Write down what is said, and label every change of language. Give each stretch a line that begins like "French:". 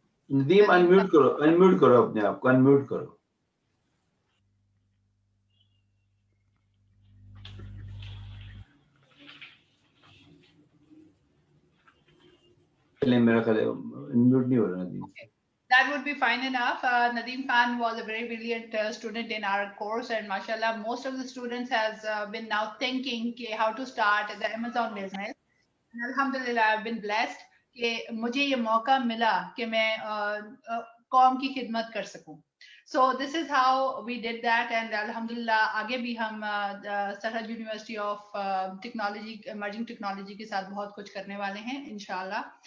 Urdu: Nadeem unmute کرو اپنے آپ کو, انمیوٹ کرو. میرا خیال ہے انمیوٹ نہیں ہو رہا Nadeem.
English: That would be fine enough. Nadeem Khan was a very brilliant student in our course, and mashallah, most of the students has been now thinking how to start the Amazon business. And alhamdulillah, I've been blessed
Urdu: کہ مجھے یہ موقع ملا کہ میں قوم کی خدمت کر سکوں.
English: So this is how we did that, and
Urdu: alhamdulillah آگے بھی ہم سرحد university of technology emerging technology کے ساتھ بہت کچھ کرنے والے ہیں انشاءاللہ.